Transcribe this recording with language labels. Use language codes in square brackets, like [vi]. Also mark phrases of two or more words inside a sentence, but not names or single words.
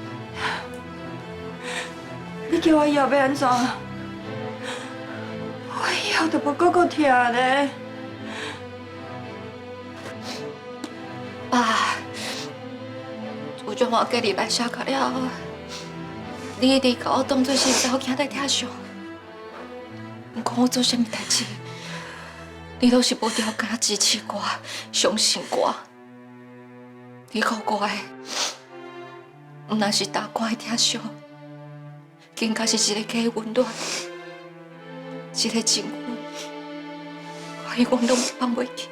[nan] 你叫我以後要安怎？我後就要擱疼咧。爸，有種我隔禮拜下課了後，你一直把我當作是查某囝在疼惜。不管我做啥物代志，你都是無條件支持我、相信我。你給我的，唔但是大官的疼惜，更加是一個家的溫暖，一個情分，我永遠都放袂記。